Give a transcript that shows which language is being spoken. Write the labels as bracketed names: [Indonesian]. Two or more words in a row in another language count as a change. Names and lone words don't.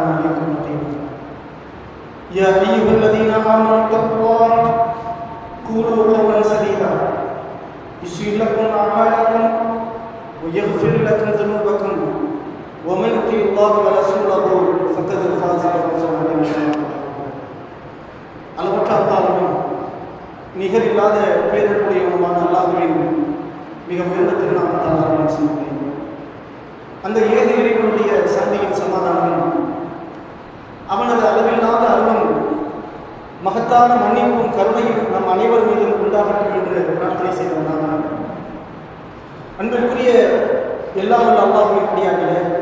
[Arabic] عليكم رقيبا يا أيها الذين آمنوا اتقوا الله قولوا قولا سديدا يصلح لكم أعمالكم ويغفر لكم ذنوبكم ومن يطع الله ورسوله فقد فاز فوزا عظيما [Tamil] அளவற்ற அல்லாஹ்வின் நிகர் இல்லாத பேரருடையவனான அல்லாஹ்வின் மிக உயர்ந்த திருநாமத்தால் ஆரம்பம் செய்கிறேன். அந்த ஏக இறைவனுடைய சந்தையின் சமாதானம் அவனது அளவில்லாத அருளும் மகத்தான மன்னிப்பும் கருணையும் நம் அனைவர் மீதும் உண்டாகட்டும் என்று பிரார்த்தனை செய்தவனாக அன்பிற்குரிய எல்லாம் உள்ள அல்லாஹ்வின் அடியார்களே,